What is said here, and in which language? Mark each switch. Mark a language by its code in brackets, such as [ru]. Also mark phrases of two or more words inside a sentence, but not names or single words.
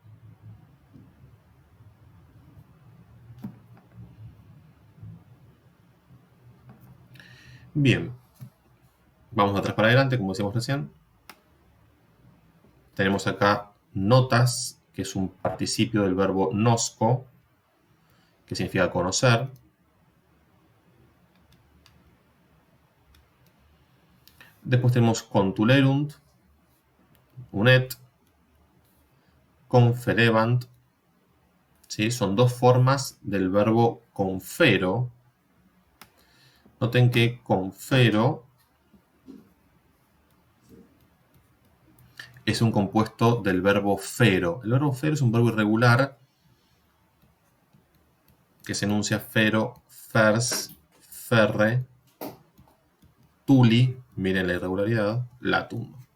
[es] Bien, vamos atrás para adelante, como decíamos recién. Tenemos acá notas, que es un participio del verbo nosco, que significa conocer. [la] Después tenemos contulerunt, unet, conferebant. [es] ¿Sí? Son dos formas del verbo confero. Noten que confero es un compuesto del verbo fero. El verbo fero es un verbo irregular que se enuncia [la] fero, fers, ferre, tuli, [es] miren la irregularidad, latum.